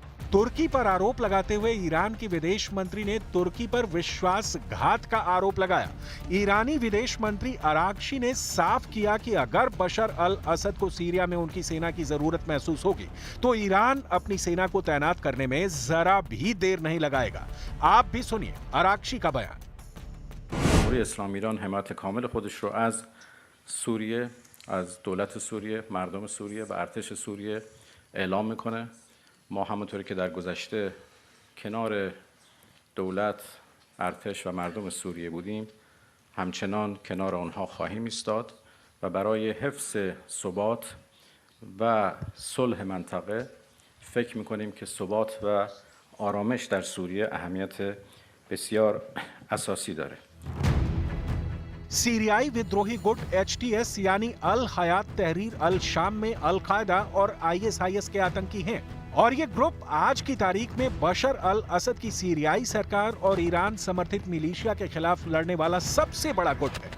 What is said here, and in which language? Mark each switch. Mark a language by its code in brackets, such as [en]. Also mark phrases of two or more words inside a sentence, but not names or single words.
[hi] तुर्की पर आरोप लगाते हुए ईरान के विदेश मंत्री ने तुर्की पर विश्वासघात का आरोप लगाया। ईरानी विदेश मंत्री अरागची ने साफ किया कि अगर बशर अल असद को सीरिया में उनकी सेना की जरूरत महसूस होगी तो ईरान अपनी सेना को तैनात करने में जरा भी देर नहीं लगाएगा। आप भी सुनिए अरागची का बयान। [fa] جمهوری اسلامی ایران حمایت کامل خودش رو از سوریه، از دولت سوریه، مردم سوریه و ارتش سوریه اعلام میکنه. ما همونطوری که در گذشته کنار دولت، ارتش و مردم سوریه بودیم، همچنان کنار آنها خواهیم ایستاد و برای حفظ ثبات و صلح منطقه فکر میکنیم که ثبات و آرامش در سوریه اهمیت بسیار اساسی داره. [hi] सीरियाई विद्रोही गुट एचटीएस यानी अल हयात तहरीर अल शाम में अल कायदा और आईएसआईएस के आतंकी हैं और ये ग्रुप आज की तारीख में बशर अल असद की सीरियाई सरकार और ईरान समर्थित मिलिशिया के खिलाफ लड़ने वाला सबसे बड़ा गुट है।